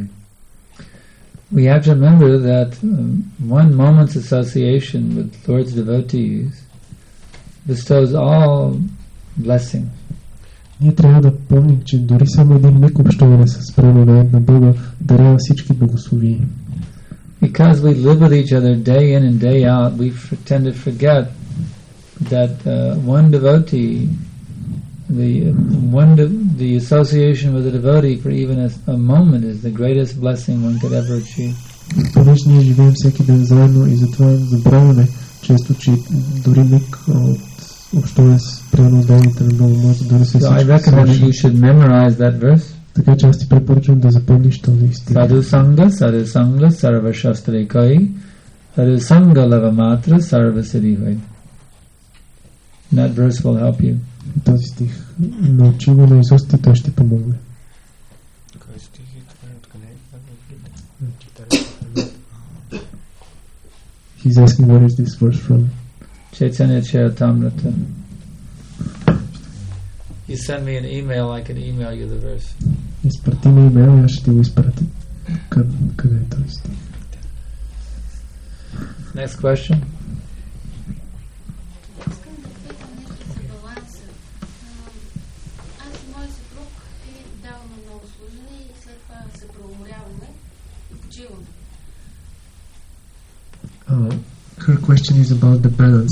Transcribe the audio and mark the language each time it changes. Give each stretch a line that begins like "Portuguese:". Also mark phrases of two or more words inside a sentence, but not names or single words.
English: We have to remember that one moment's association with Lord's devotees bestows all blessing.
Bulgarian: Ние трябва да помним, че дори само един миг общуване с преданният на Бога дарява всички благословии.
English: Because we live with each other day in and day out, we tend to forget that one devotee, the association with a devotee for even a moment is the greatest blessing one could ever achieve.
Bulgarian: Понеже ние живеем всеки ден заедно и затова забравяме често, че дори миг от общуване с преданните на Бога може да донесе всичко.
English: So I recommend that you should memorize that verse.
Bulgarian: Така че аз ти препоръчвам да запомниш този стих.
Bangla: সাধুসঙ্গ সর্ব শাস্ত্রে কয়, সাধুসঙ্গ লবমাত্র সর্ব সিদ্ধি হয়.
English: That verse will help you.
Bulgarian: Този стих научи го наизуст и той ще помогне. Кой стих е това? Откъде?
English: He's asking where is this verse from? Chaitanya Charitamrita. You send me an email, I can email you the verse.
Bulgarian: Изпрати ми имейл и аз ще ти го изпратя. Къде е този стих?
English: Next question. Her question is about the balance.